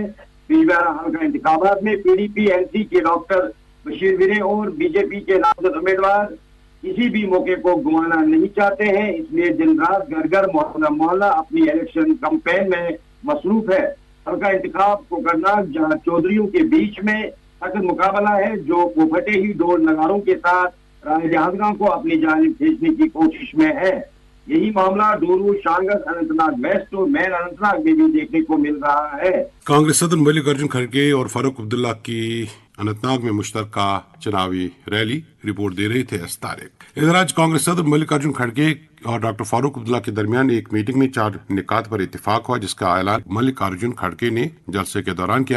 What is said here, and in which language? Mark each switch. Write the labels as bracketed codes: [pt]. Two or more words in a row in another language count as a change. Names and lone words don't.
[ur] بیجبہارہ حلقہ انتخابات میں پی ڈی پی این سی کے ڈاکٹر بشیر ویرے اور بی جے پی کے نامزد امیدوار کسی بھی موقع کو گنوانا نہیں چاہتے ہیں، اس لیے دن رات گھر گھر محلہ محلہ اپنی الیکشن کمپین میں مصروف ہے۔ حلقہ انتخاب کو کرنا جہاں چودھریوں کے بیچ میں سخت مقابلہ ہے جو پھٹے ہی ڈول نگاروں کے ساتھ رائے دہندگان کو اپنی جانب بھیجنے کی کوشش میں ہے۔ یہی معاملہ ڈورو، شانگس، اننت ناگ ویسٹ اور مین اننت ناگ میں بھی دیکھنے کو مل رہا ہے۔ کانگریس صدر ملک ارجن کھڑگے اور فاروق عبداللہ کی اننت ناگ میں مشترکہ چناوی ریلی، رپورٹ دے رہے تھے اس طارق۔ ادھر آج کانگریس صدر ملک ارجن کھڑگے اور ڈاکٹر فاروق عبداللہ کے درمیان ایک میٹنگ میں 4 نکات پر اتفاق ہوا، جس کا اعلان ملک ارجن کھڑگے نے جلسے کے دوران کیا۔